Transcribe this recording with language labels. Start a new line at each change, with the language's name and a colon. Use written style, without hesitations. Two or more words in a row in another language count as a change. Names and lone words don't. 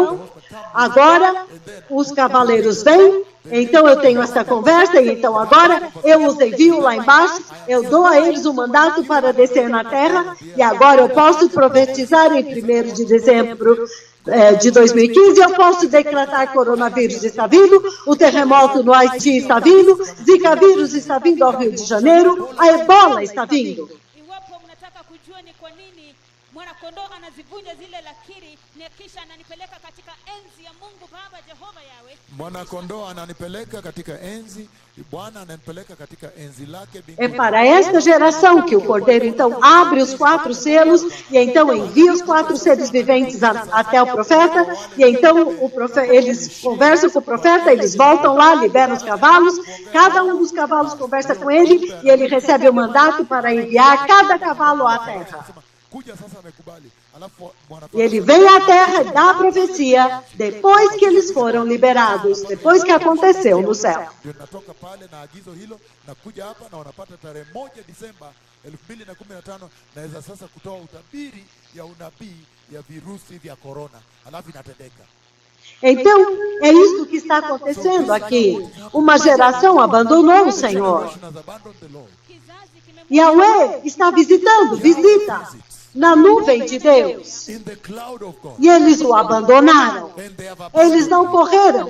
Portuguese: o cavaleiro, então agora os cavaleiros vêm Então eu tenho essa conversa e então agora eu os envio lá embaixo, eu dou a eles o mandato para descer na terra e agora eu posso profetizar em 1º de dezembro de 2015, eu posso decretar coronavírus está vindo, o terremoto no Haiti está vindo, Zika vírus está vindo ao Rio de Janeiro, a ebola está vindo.
Swahili: Iwapo mnataka kujua ni kwa nini mwanakondoo anazivunja zile lakiri na kisha ananipeleka katika enzi ya Mungu Baba Jehova Yawe. Mwanakondoo ananipeleka katika enzi, Bwana ananipeleka katika enzi lake
Portuguese: É
Swahili: mbinguni.
Portuguese: para esta geração que o Cordeiro então abre os 4 selos e então envia os 4 seres viventes até o profeta e então eles conversam com o profeta, eles voltam lá, liberam os cavalos, cada um dos cavalos conversa com ele e ele recebe o mandato para enviar cada cavalo à terra. E ele vem à terra e dá a profecia depois que eles foram liberados, depois que aconteceu no céu.
Swahili: Natoka pale na agizo hilo na kuja hapa na wanapata tarehe 1 Disemba 2015 naweza sasa kutoa utabiri ya unabii ya virusi vya corona. Alafu inatendeka.
Portuguese: Então, é isso que está acontecendo aqui. Uma geração abandonou o Senhor. Yahweh está visitando, visita na nuvem de Deus. E eles o abandonaram. Eles não correram.